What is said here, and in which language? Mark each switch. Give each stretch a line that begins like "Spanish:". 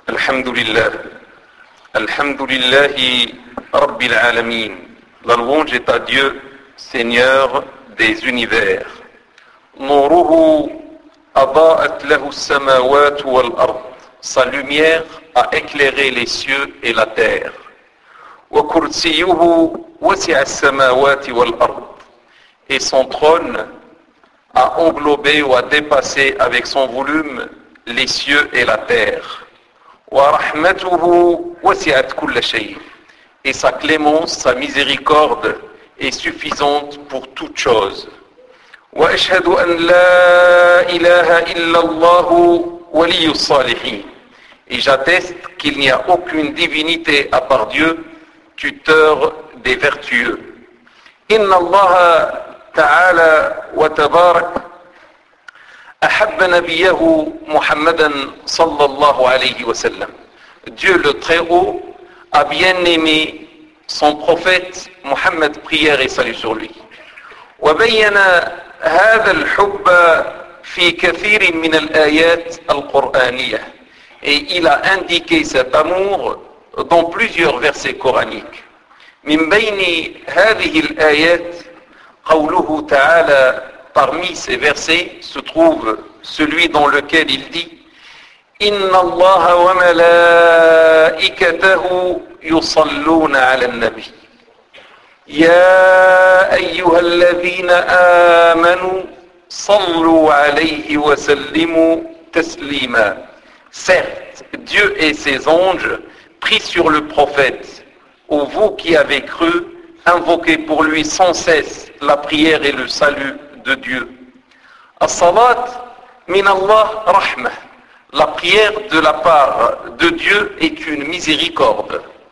Arabic: الحمد لله الحمد لله رب العالمين
French: La louange est à Dieu, Seigneur des univers.
Arabic: نوره أضاءت له السماوات والأرض.
French: Sa lumière a éclairé les cieux et la terre.
Arabic: وكرسيه وسع السماوات والأرض.
French: Et son trône a englobé ou a dépassé avec son volume les cieux et la terre.
Arabic: ورحمته وسعت كل شيء.
French: Et sa clémence, sa miséricorde est suffisante pour toute chose.
Arabic: واشهد ان لا اله الا الله ولي الصالحين.
French: Et j'atteste qu'il n'y a aucune divinité à part Dieu, tuteur des vertueux.
Arabic: ان الله تعالى وتبارك احب نبيه محمدا صلى الله عليه وسلم.
French: Dieu le Très-Haut a bien aimé son prophète Mohammed, prière et salut sur lui.
Arabic: وبين هذا الحب في كثير من الآيات القرآنية.
French: Et il a indiqué cet amour dans plusieurs versets coraniques.
Arabic: من بين هذه الآيات قوله تعالى,
French: parmi ces versets se trouve celui dans lequel il dit
Arabic: إن الله وملائكته يصلون على النبي يا أيها الذين آمنوا صلوا عليه وسلموا تسليما.
French: Certes, Dieu et ses anges prient sur le prophète, ou vous qui avez cru, invoquez pour lui sans cesse la prière et le salut de Dieu.
Arabic: الصلاة من الله رحمة.
French: La prière de la part de Dieu est une miséricorde.